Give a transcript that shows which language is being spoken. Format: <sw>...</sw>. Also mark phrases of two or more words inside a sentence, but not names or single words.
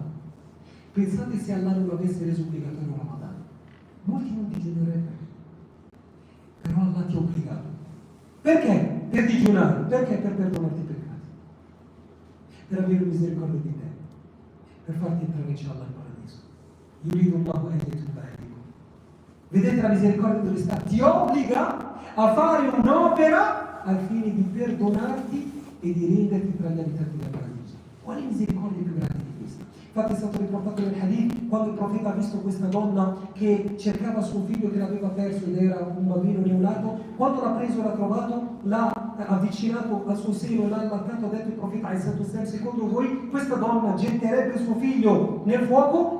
<it>Pensate se Allah non avesse reso obbligatorio Ramadan. Molti non digiunerebbero. Però Allah ti ha obbligato. Perché? Per digiunare. Perché? Per perdonarti i peccati. Per avere misericordia di te. Per farti entrare inshallah al paradiso.</it> <ar>يريد الله أن يتوب عليكم.</ar> <it>Vedete la misericordia dove sta? Ti obbliga a fare un'opera al fine di perdonarti e di renderti tra gli abitanti del paradiso. Quale misericordia più grande di questa? Infatti è stato riportato nel hadith, quando il profeta ha visto questa donna che cercava suo figlio che l'aveva perso ed era un bambino neonato, quando l'ha preso e l'ha trovato, l'ha avvicinato al suo seno e l'ha allargato, ha detto il profeta: secondo voi questa donna getterebbe suo figlio nel fuoco?</it>